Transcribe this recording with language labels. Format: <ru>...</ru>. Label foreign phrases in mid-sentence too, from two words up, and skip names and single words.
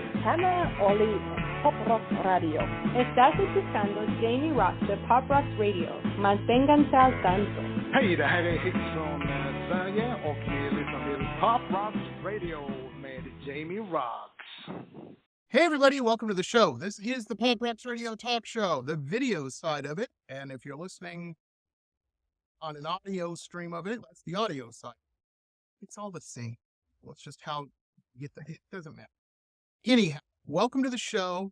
<es>Ana Oli, Pop Rock Radio. Estás escuchando Jamie Roxx de Pop Rock Radio. Manténganse al tanto.</es> <sv>Hej, det här är Hits från Sverige och ni lyssnar till Pop Rock Radio med Jamie Roxx.</sv> <en>Hey everybody, welcome to the show. This is the Pop Rock Radio Talk Show, the video side of it. And if you're listening on an audio stream of it, that's the audio side. It's all the same. Well, it's just how you get the hit. Doesn't matter. Anyhow, welcome to the show.</en>